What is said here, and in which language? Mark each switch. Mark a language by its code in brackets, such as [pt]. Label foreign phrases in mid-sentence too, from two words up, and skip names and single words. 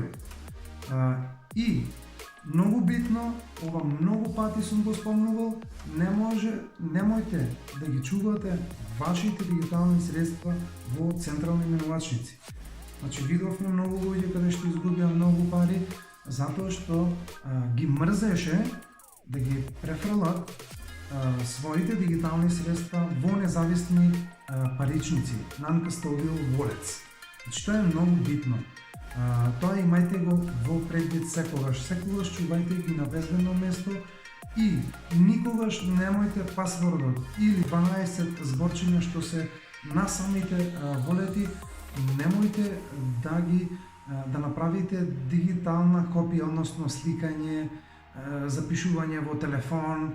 [mk] И многу битно, ова многу пати сум го спомнувал, немојте да ги чувате вашите дигитални средства во централни менувачници. Значи видовме многу луѓе каде што изгубија многу пари затоа што ги мрзеше да ги префрлат своите дигитални средства во независни паричници, [en] non-custodial wallets. [mk] Значи тоа е многу битно. Тоа имајте го во предвид секогаш. Секогаш чувајте ги на безбедно место и никогаш немојте пасвордот или 12 зборчиња што се на самите волети, немојте да направите дигитална копија, односно сликање, запишување во телефон.